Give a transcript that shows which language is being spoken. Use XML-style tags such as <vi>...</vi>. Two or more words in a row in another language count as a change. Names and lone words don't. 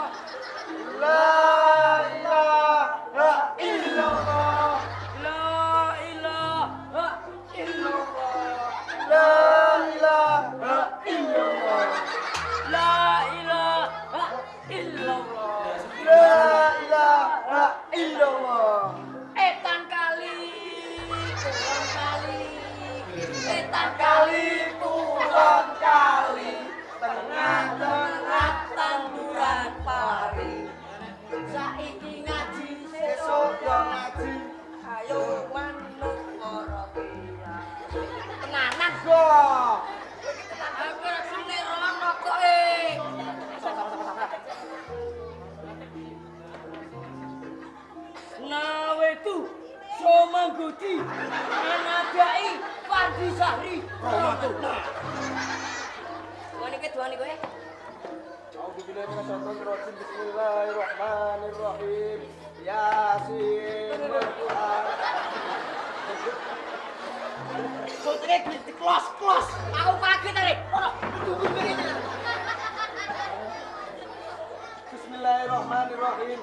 <ar>لا إله إلا الله. لا إله إلا الله. لا إله إلا الله. لا إله إلا الله. لا إله إلا الله.</ar> <jv>Etan kali, turun kali. Etan kali, turun kali. Tengah-tengah tanduran pari. Saiki ngaji, Sesuk yo ngaji. ayo manut para kiai. Tenanan Go. aku rasane rono kok Nawetu Somanggudi Anadai Fandi Sahri Romanto. Duani kowe.</jv> <ar>أعوذ بالله من الشيطان الرجيم. بسم الله الرحمن الرحيم. يس والقرآن. Sotre di klos.</ar> <jv>Aku kaget tadi. Ora tunggu begini.</jv> <ar>بسم الله الرحمن الرحيم.</ar>